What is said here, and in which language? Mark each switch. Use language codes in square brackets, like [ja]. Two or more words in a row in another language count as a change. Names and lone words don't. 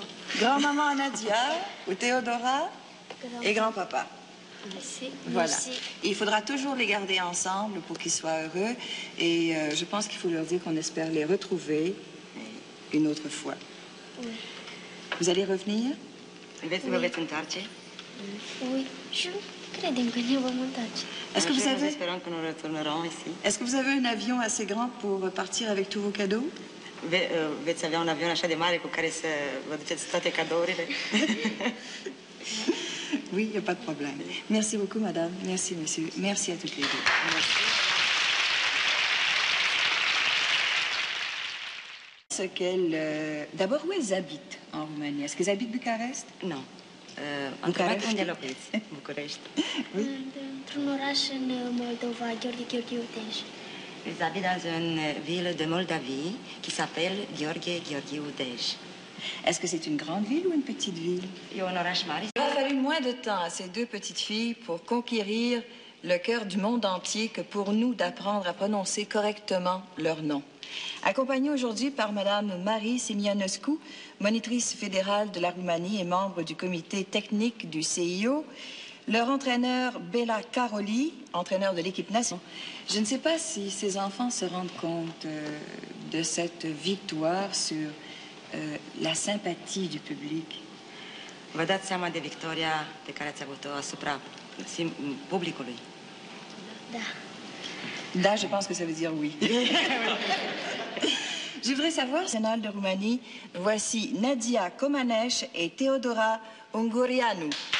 [fr] Grand-maman Nadia ou Théodora et grand-papa. Merci. Voilà. Merci. Et il faudra toujours les garder ensemble pour qu'ils soient heureux. Et je pense qu'il faut leur dire qu'on espère les retrouver une autre fois. Oui. Vous allez revenir? [ro] Vă veți întoarce? [fr] Oui. [ro] Și credem că ne vom întoarce. [fr] Est-ce que vous Nous avez... espérons que nous retournerons ici. Est-ce que vous avez un avion assez grand pour partir avec tous vos cadeaux? Veți avea un avion așa de mare cu care să vă duceți toate cadourile? Oui, il n'y a pas de problème. Merci beaucoup, madame. Merci, monsieur. Merci à toutes les deux. Merci. Ce qu'elles... D'abord, où elles habitent en Roumanie? Est-ce qu'elles habitent Bucarest? [ro] Nu. București. Unde locuiți? București. Într-un oraș în Moldova, Gheorghe Udeș. [fr] Ils habitent dans une ville de Moldavie qui s'appelle Gheorghe Udeș. Est-ce que c'est une grande ville ou une petite ville? [ro] E un oraș mare. [fr] Il a fallu moins de temps à ces deux petites filles pour conquérir le cœur du monde entier que pour nous d'apprendre à prononcer correctement leur nom. Accompagnée aujourd'hui par Madame Marie Simianescu, monitrice fédérale de la Roumanie et membre du comité technique du CIO, leur entraîneur Bela Caroli, entraîneur de l'équipe nationale. Je ne sais pas si ces enfants se rendent compte de cette victoire sur la sympathie du public. [ro] Vă dați seama de victoria pe care ați avut-o asupra publicului? Da. [fr] Là, je pense que ça veut dire oui. Je voudrais savoir, national de Roumanie, voici Nadia Comaneș et Théodora Ungureanu.